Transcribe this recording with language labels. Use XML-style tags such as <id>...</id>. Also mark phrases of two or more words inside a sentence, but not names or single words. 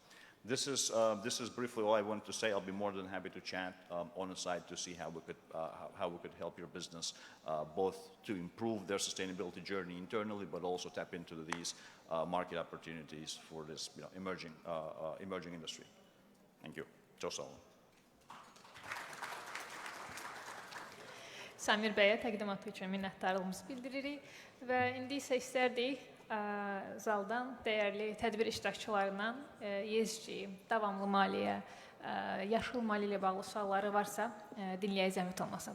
<en>This is briefly all I wanted to say. I'll be more than happy to chat on the side to see how we could help your business both to improve their sustainability journey internally, but also tap into these market opportunities for this emerging industry. Thank you.</en> <tr>Çok sağ olun.</tr> <az>Samir bəyə təqdimatı üçün minnətdarlığımızı bildiririk və indi isə istərdik zaldan dəyərli tədbir iştirakçılarından ESG, davamlı maliyyə, yaşıl maliyyə ilə bağlı sualları varsa dinləyə zəhmət olmasa.</az>